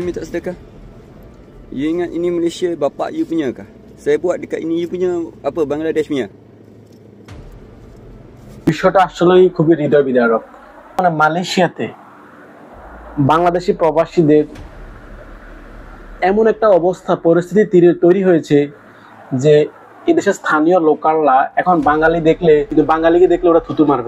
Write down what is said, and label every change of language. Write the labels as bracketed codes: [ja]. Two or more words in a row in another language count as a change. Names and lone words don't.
[ms] minta sedekah. You ingat ini Malaysia bapak you punya kah? Saya buat dekat ini you punya apa Bangladesh punya? [bn] বিষয়টা আসলেই খুবই হৃদয় বিদারক। মানে মালয়েশিয়াতে বাংলাদেশি প্রবাসীদের এমন একটা অবস্থা পরিস্থিতি তৈরি হয়েছে যে এই দেশের স্থানীয় লোকালরা এখন বাঙালি দেখলে কিন্তু বাঙালিকে দেখলে ওরা থুতু মারবে।